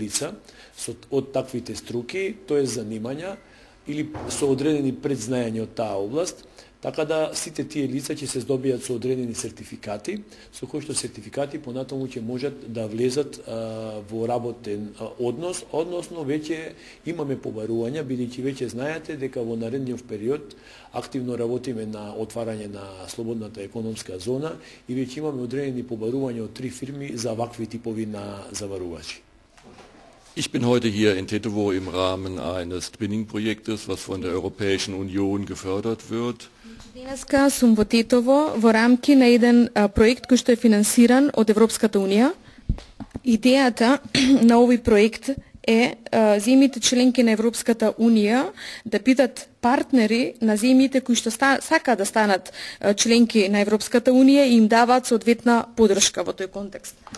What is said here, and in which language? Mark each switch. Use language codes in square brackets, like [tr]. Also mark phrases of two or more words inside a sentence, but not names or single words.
[mk] лица од таквите струки, тоа е занимања или со одредени предзнаење од таа област, така да сите тие лица ќе се здобијат со одредени сертификати, со кои што сертификати понатаму ќе можат да влезат во работен однос, односно веќе имаме побарувања, бидејќи веќе знаете дека во наредниот период активно работиме на отварање на слободната економска зона и веќе имаме одредени побарувања од 3 фирми за вакви типови на заварувачи. [de] Ich bin heute hier in Tetovo im Rahmen eines Twinning-Projektes, was von der Europäischen Union gefördert wird. [mk] Денеска сум во Тетово во рамки на еден проект кој што е финансиран од Европската унија. Идејата на овој проект е земјите членки на Европската унија да бидат партнери на земјите кои што сакаат да станат членки на Европската унија и им даваат соодветна поддршка во тој контекст.